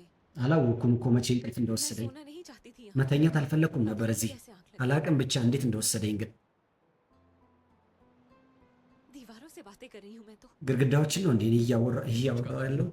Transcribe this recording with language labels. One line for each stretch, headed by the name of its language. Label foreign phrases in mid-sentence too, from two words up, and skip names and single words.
Amharic: አላወኩም እኮ መቼ እንቅልፍ
Hindi: मैं
Amharic: እንደወሰደኝ።
Hindi: सोना नहीं चाहती थी यहाँ।
Amharic: መተኛት አልፈለኩም ነበር እዚህ።
Hindi: कैसे आँख लगी?
Amharic: አላቅም ብቻ እንዴት እንደወሰደኝ ግን።
Hindi: दीवारों से बातें कर रही हूँ मैं तो।
Amharic: ግድግዳዎችን ነው እንዴ እኔ እያወራሁ ያለሁት?